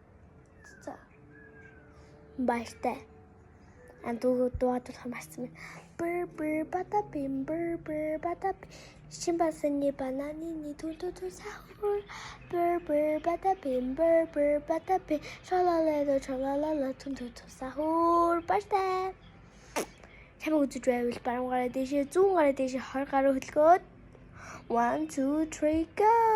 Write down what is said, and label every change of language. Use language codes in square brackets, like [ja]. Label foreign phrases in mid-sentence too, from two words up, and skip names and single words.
[mn] За. Баяртай. Дуугаад марцсан. bur bada bim bur bada Shimbasani bananini tutu sahur bur bada bim bur bada bim Shalala tutu sahur Basta Чамайг үзэж байвал баруун гараа дээшээ 100 гараа дээшээ 20 гараа хөдөлгөөд 1 2 3 go